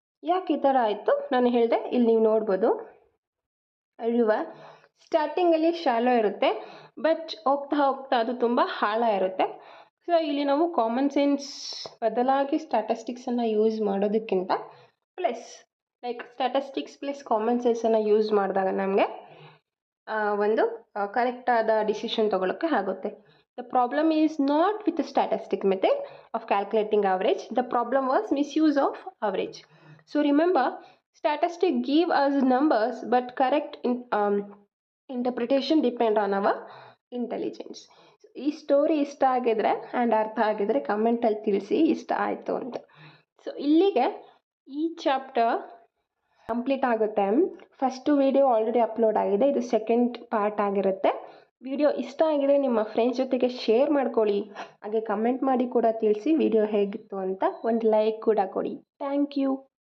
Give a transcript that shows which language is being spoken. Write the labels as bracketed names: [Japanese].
[Kannada] ಯಾಕೆ ಈ ಥರ ಆಯಿತು ನಾನು ಹೇಳಿದೆ. ಇಲ್ಲಿ ನೀವು ನೋಡ್ಬೋದು, ರಿವರ್ ಸ್ಟಾರ್ಟಿಂಗಲ್ಲಿ ಶಾಲೋ ಇರುತ್ತೆ, ಬಟ್ ಹೋಗ್ತಾ ಹೋಗ್ತಾ ಅದು ತುಂಬ ಆಳ ಇರುತ್ತೆ. ಸೊ ಇಲ್ಲಿ ನಾವು ಕಾಮನ್ ಸೆನ್ಸ್ ಬದಲಾಗಿ ಸ್ಟ್ಯಾಟಿಸ್ಟಿಕ್ಸನ್ನು ಯೂಸ್ ಮಾಡೋದಕ್ಕಿಂತ ಸ್ಟ್ಯಾಟಿಸ್ಟಿಕ್ಸ್ ಪ್ಲಸ್ ಕಾಮನ್ ಸೆನ್ಸನ್ನು ಯೂಸ್ ಮಾಡಿದಾಗ ನಮಗೆ ಒಂದು ಕರೆಕ್ಟಾದ ಡಿಸಿಷನ್ ತೊಗೊಳಕ್ಕೆ ಆಗುತ್ತೆ. [English] The problem is not with the statistic method of calculating average. The problem was misuse of average. So remember, statistics give us numbers, but correct interpretation depend on our intelligence. [Kannada] ಈ story ಇಷ್ಟ ಆಗಿದ್ರೆ and ಅರ್ಥ ಆಗಿದ್ರೆ ಕಮೆಂಟಲ್ಲಿ ತಿಳಿಸಿ ಇಷ್ಟ ಆಯಿತು ಅಂತ. ಸೊ ಇಲ್ಲಿಗೆ ಈ ಚಾಪ್ಟರ್ ಕಂಪ್ಲೀಟ್ ಆಗುತ್ತೆ. ಫಸ್ಟು ವಿಡಿಯೋ ಆಲ್ರೆಡಿ ಅಪ್ಲೋಡ್ ಆಗಿದೆ, ಇದು ಸೆಕೆಂಡ್ ಪಾರ್ಟ್ ಆಗಿರುತ್ತೆ. ವಿಡಿಯೋ ಇಷ್ಟ ಆಗಿದ್ರೆ ನಿಮ್ಮ ಫ್ರೆಂಡ್ಸ್ ಜೊತೆಗೆ ಶೇರ್ ಮಾಡ್ಕೊಳ್ಳಿ, ಹಾಗೆ ಕಮೆಂಟ್ ಮಾಡಿ ಕೂಡ ತಿಳಿಸಿ ವಿಡಿಯೋ ಹೇಗಿತ್ತು ಅಂತ. ಒಂದು ಲೈಕ್ ಕೂಡ ಕೊಡಿ. Thank you.